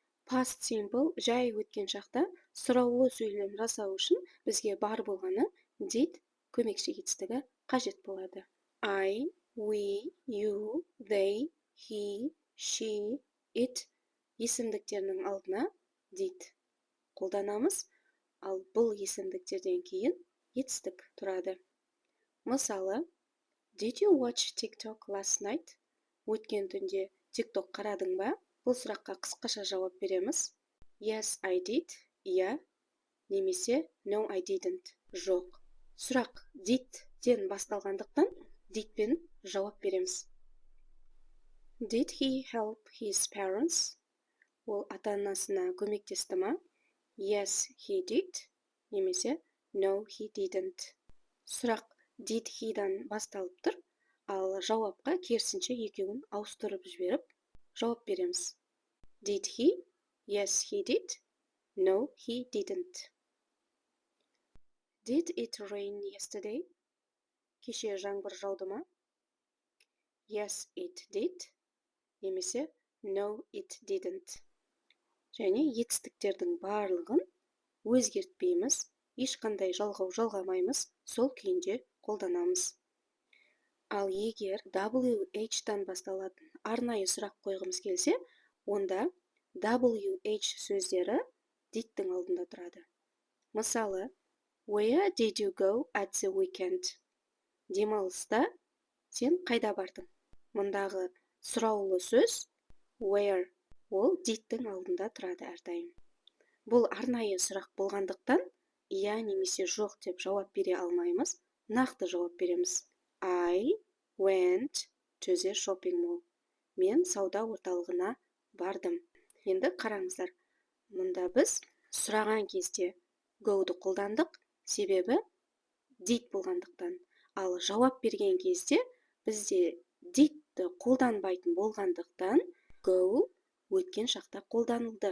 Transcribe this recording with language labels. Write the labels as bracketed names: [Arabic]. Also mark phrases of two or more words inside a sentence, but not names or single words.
[English] Past simple [Kazakh] жай өткен шақта сұраулы сөйлем жасау үшін бізге бар болғаны did көмекші етістігі қажет болады. [English] I, we, you, they, he, she, it [Kazakh] есімдіктерінің алдына did қолданамыз, ал бұл есімдіктерден кейін етістік тұрады. Мысалы, [English] Did you watch TikTok last night? [Kazakh] Өткен түнде TikTok қарадың ба? Бұл сұраққа қысқаша жауап береміз. [English] Yes, I did. [Kazakh] Иә. Немесе [English] No, I didn't. [Kazakh] Жоқ. Сұрақ did-тен басталғандықтан did-пен жауап береміз. [English] Did he help his parents? [Kazakh] Ол ата-анасына көмектесті ма? [English] Yes, he did. Немесе No, he didn't. [Kazakh] Сұрақ [English] did he- [Kazakh] дан басталып тұр, ал жауапқа керісінше екеуін ауыстырып жіберіп, жауап береміз. [English] Did he? Yes, he did. No, he didn't. Did it rain yesterday? [Kazakh] Кеше жаңбыр жауды ма? [English] Yes, it did. Немесе No, it didn't. [Kazakh] Және етістіктердің барлығын өзгертпейміз, ешқандай жалғау жалғамаймыз, сол күйінде қолданамыз. Ал егер WH-тан басталатын арнайы сұрақ қойғымыз келсе, онда WH сөздері did-тің алдында тұрады. Мысалы, [English] Where did you go at the weekend? [Kazakh] Демалыста сен қайда бардың? Мұндағы сұраулы сөз where, ол did-тің алдында тұрады әрдайым. Бұл арнайы сұрақ болғандықтан, иә немесе жоқ деп жауап бере алмаймыз, нақты жауап береміз. [English] I went to the shopping mall. [Kazakh] Мен сауда орталығына бардым. Енді қараңыздар, мұнда біз сұраған кезде go-ды қолдандық, себебі did болғандықтан. Ал жауап берген кезде бізде did-ді қолданбайтын болғандықтан go өткен шақта қолданылды.